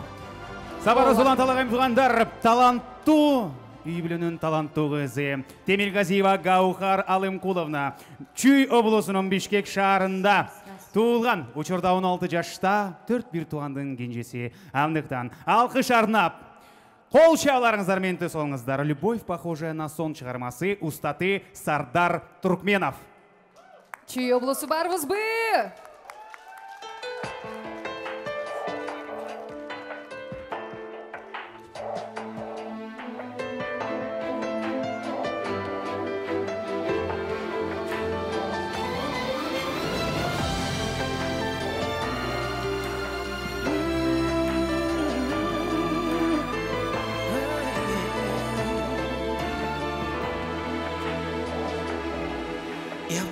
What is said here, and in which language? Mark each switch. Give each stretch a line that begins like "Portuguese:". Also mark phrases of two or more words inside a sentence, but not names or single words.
Kyrgyz: Сабар Расулан талагайым тугандар, таланттуу үй бүлөнүн таланттуу кызы Темиргазиева Гаухар Алымкуловна Чүй облусунун Бишкек шаарында туулган. Учурда 16 жашта 4 туугандын кенжеси. Андыктан алкыш арнап кол чабууларыңыздар менен төс болуңуздар. Любовь, похожая на сон чыгармасы, устаты Сардар Туркменов. Чүй облусу барбызбы?
Russian: Я в